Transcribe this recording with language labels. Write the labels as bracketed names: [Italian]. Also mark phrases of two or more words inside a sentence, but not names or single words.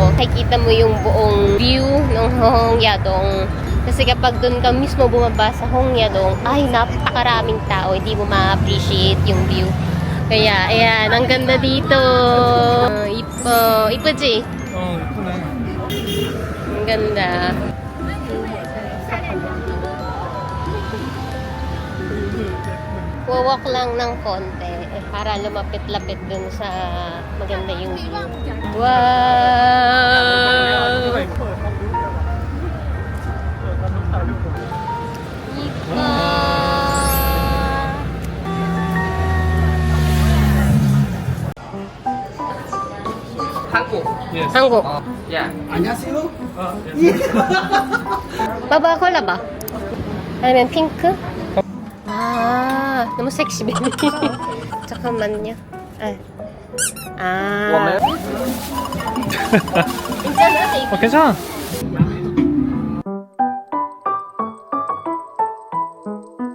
[Filipino] Nakikita mo yung buong view ng Hongyadong. Kasi kapag dun ka mismo bumaba sa Hongyadong, ay napakaraming tao, hindi mo ma-appreciate yung view. Kaya, ayan, ang ganda dito. [Korean] 이쁘지? 이쁘네. [Filipino] Ang ganda. Walk lang ng konti para lumapit-lapit dun sa maganda yung view. Wow! Ipa! [Korean] 한국. [English] Yes. [Korean] 한국. [English] Yeah. [Filipino] Baba cola ba? Ayan, [Korean] 핑크? 너무 [English] sexy baby. [Korean] 잠깐만요. 괜찮아? 괜찮아.